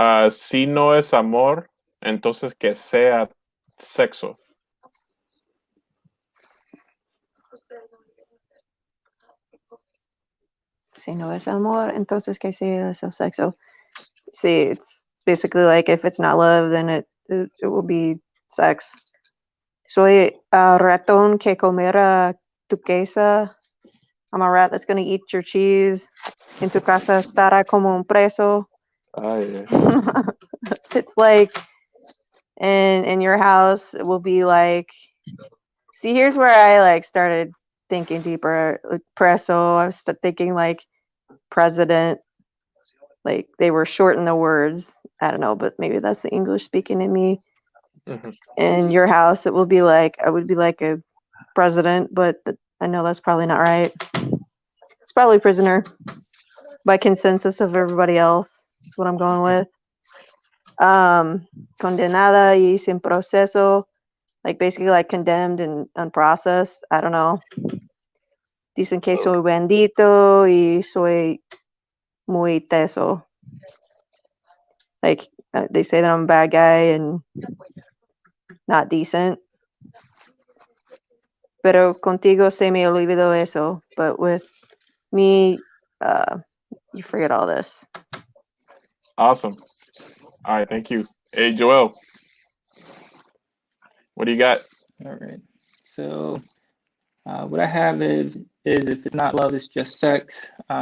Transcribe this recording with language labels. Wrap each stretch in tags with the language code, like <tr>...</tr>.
<es>Si no es amor, entonces que sea sexo. Si no es amor, entonces que sea sexo.</es> <en>See, it's basically like if it's not love, then it will be sex.</en> <es>Soy ratón que comerá tu queso.</es> <en>I'm a rat that's going to eat your cheese.</en> <es>En tu casa estará como un preso.</es> <en>Oh, yeah. It's like in your house, it will be like, see, here's where I like started thinking deeper. Like preso, I was thinking like president. Like they were short in the words. I don't know, but maybe that's the English speaking in me. Mm-hmm. In your house, it will be like, I would be like a president, but I know that's probably not right. It's probably prisoner by consensus of everybody else. That's what I'm going with.</en> <es>Condenada y sin proceso,</es> <en>like basically like condemned and unprocessed. I don't know.</en> <es>Dicen que soy bendito y soy muy teso.</es> <en>Like they say that I'm a bad guy and not decent.</en> <es>Pero contigo se me olvidó eso.</es> <en>But with me, you forget all this. Awesome. All right, thank you. Hey, Joel, what do you got? All right. So what I have is if it's not love, it's just sex.</en>